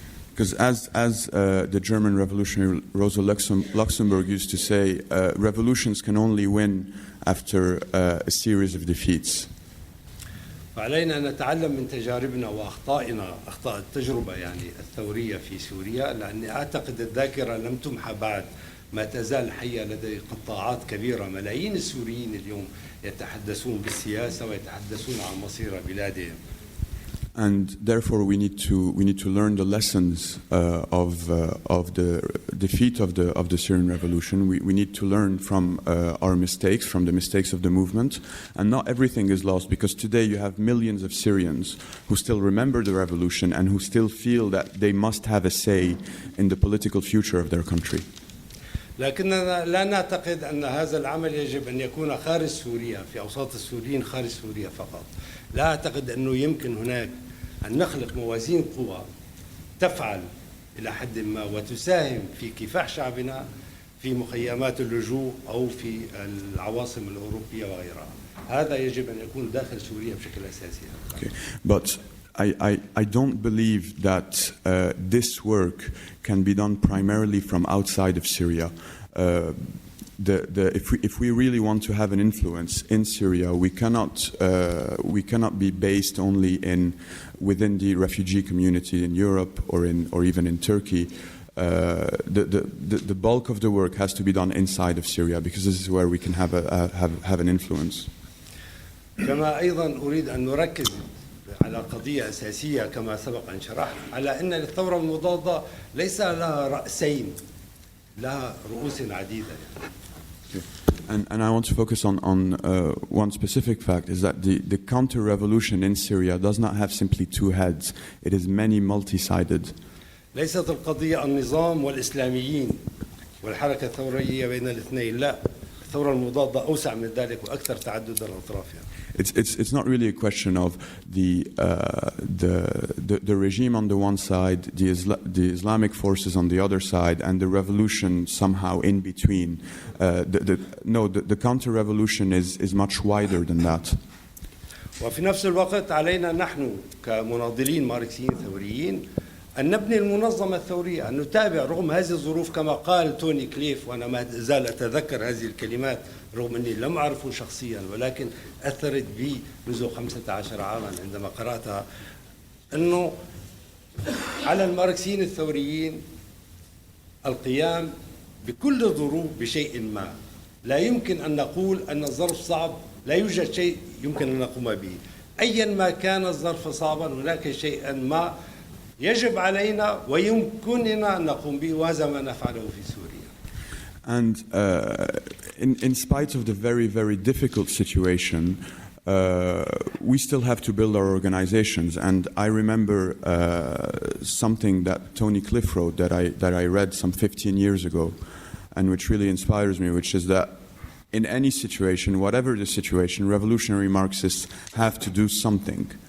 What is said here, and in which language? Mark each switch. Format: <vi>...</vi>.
<en>Because as the German revolutionary Rosa Luxemburg used to say, revolutions can only win after a series of defeats.</en> <ar>فعلينا أن نتعلم من تجاربنا وأخطائنا، أخطاء التجربة يعني الثورية في سوريا، لأني أعتقد الذاكرة لم تمحى بعد، ما تزال حية لدى قطاعات كبيرة. ملايين السوريين اليوم يتحدثون بالسياسة ويتحدثون عن مصير بلادهم.</ar> <en>And therefore, we need to learn the lessons of the defeat of the Syrian revolution. We need to learn from our mistakes, from the mistakes of the movement, and not everything is lost. Because today you have millions of Syrians who still remember the revolution and who still feel that they must have a say in the political future of their country.</en> <ar>لكننا لا نعتقد أن هذا العمل يجب أن يكون خارج سوريا، في أوساط السوريين خارج سوريا فقط. لا أعتقد أنه يمكن هناك أن نخلق موازين قوى تفعل إلى حد ما وتساهم في كفاح شعبنا في مخيمات اللجوء أو في العواصم الأوروبية وغيرها. هذا يجب أن يكون داخل سوريا بشكل أساسي.</ar> <en>Okay. But I don't believe that this work can be done primarily from outside of Syria. If we really want to have an influence in Syria, we cannot be based only within the refugee community in Europe or even in Turkey. The bulk of the work has to be done inside of Syria, because this is where we can have an influence.</en> <ar>كما أيضا أريد أن نركز على قضية أساسية كما سبق أن شرحت، على أن الثورة المضادة ليس لها رأسين، لها رؤوس عديدة.</ar> <en>And I want to focus on one specific fact, is that the counter-revolution in Syria does not have simply two heads. It is many multi-sided.</en> <ar>ليست القضية النظام والإسلاميين والحركة الثورية بين الاثنين، لا، الثورة المضادة أوسع من ذلك وأكثر تعددا أطرافها.</ar> <en>It's not really a question of the regime on the one side, the Islamic forces on the other side, and the revolution somehow in between. The counter-revolution is much wider than that.</en> <ar>وفي نفس الوقت علينا نحن كمناضلين ماركسيين ثوريين أن نبني المنظمة الثورية، أن نتابع رغم هذه الظروف، كما قال توني كليف، وأنا ما زال أتذكر هذه الكلمات رغم أني لم أعرفه شخصيا، ولكن أثرت بي منذ 15 عاما عندما قرأتها، أنه على الماركسيين الثوريين القيام بكل الظروف بشيء ما. لا يمكن أن نقول أن الظرف صعب، لا يوجد شيء يمكن أن نقوم به. أيا ما كان الظرف صعبا، هناك شيئا ما يجب علينا ويمكننا أن نقوم به، وهذا ما نفعله في سوريا.</ar> <en>And in spite of the very, very difficult situation, we still have to build our organizations. And I remember something that Tony Cliff wrote that I read some 15 years ago, and which really inspires me, which is that in any situation, whatever the situation, revolutionary Marxists have to do something.</en>